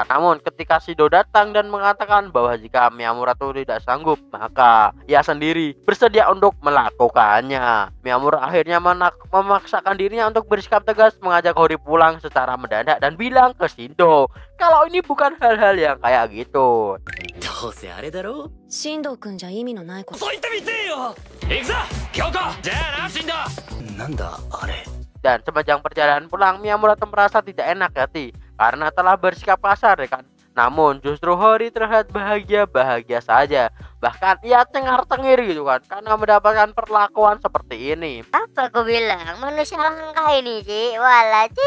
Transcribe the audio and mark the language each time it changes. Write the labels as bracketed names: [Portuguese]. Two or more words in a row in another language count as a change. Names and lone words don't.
[Indonesian] Namun ketika Shido datang dan mengatakan bahwa jika Miyamura tuh tidak sanggup, maka ia sendiri bersedia untuk melakukannya. Miyamura akhirnya memaksakan dirinya untuk bersikap tegas, mengajak Hori pulang secara mendadak dan bilang ke Shido kalau ini bukan hal-hal yang kayak gitu. [Japanese] どうせあれだろ。進藤君じゃ意味のないこと。そう言ってみてよ。行くぞ京子。じゃあな進藤。なんだあれ。 [Indonesian] Dan sepanjang perjalanan pulang, Miyamura tuh merasa tidak enak hati karena telah bersikap kasar ya kan. Namun justru Hori terlihat bahagia-bahagia saja. Bahkan ia cengar-cengir gitu kan karena mendapatkan perlakuan seperti ini. Apa aku bilang? Manusia langka ini, Ci. Walah, Ci.